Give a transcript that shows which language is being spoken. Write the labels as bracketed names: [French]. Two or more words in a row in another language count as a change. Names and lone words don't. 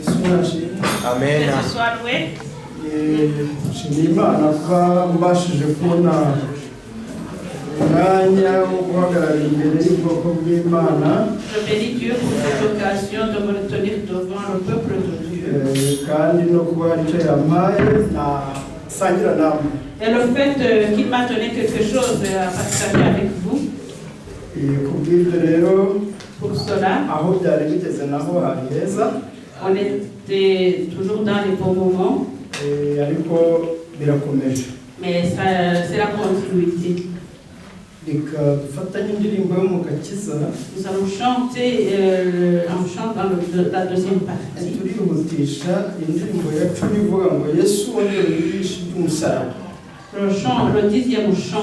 [Kinyarwanda] Amen. [French] Que ce soit loué. [Kinyarwanda] Shimimana kwa mbashije kubona umwanya wo guhagarara imbere y'ubwoko bw'Imana. [French] Je bénis Dieu pour cette occasion de me retenir devant le peuple de Dieu. [Kinyarwanda] Kandi no kuba icyo yampaye nasangira namwe. [French] Et le fait qu'il m'a donné quelque chose à partager avec vous. [Kinyarwanda] Kubw'ibyo rero [French] pour cela, [Kinyarwanda] aho byari bigeze naho hari heza. [French] On était toujours dans les bons moments. [Kinyarwanda] Ariko birakomeje. [French] Mais c'est la continuité. Nous allons chanter un chant dans la deuxième partie. Le chant, le 10e chant.